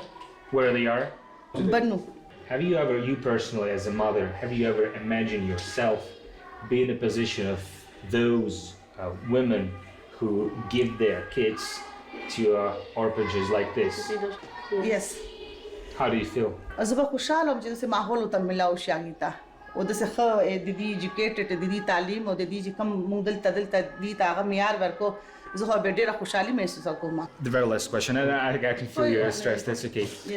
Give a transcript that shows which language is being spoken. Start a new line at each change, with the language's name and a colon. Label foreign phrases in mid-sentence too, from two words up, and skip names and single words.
English: Where they are? Bannu. Have you ever, you personally as a mother, have you ever imagined yourself be in a position of those women who give their kids to orphanages like this? Yes. How do you feel?
Pashto: زه به خوشاله وم چې داسې ماحول ورته ملاو شي هغې ته ودسه خو د دې ایجوکیټډ د دې تعلیم او د دې چې کوم موږ دلته دې تاغه معیار ورکو زه خو به ډیره خوشحالي محسوس کوم.
English: The very last question, and I can feel your stress. That's okay. Yes.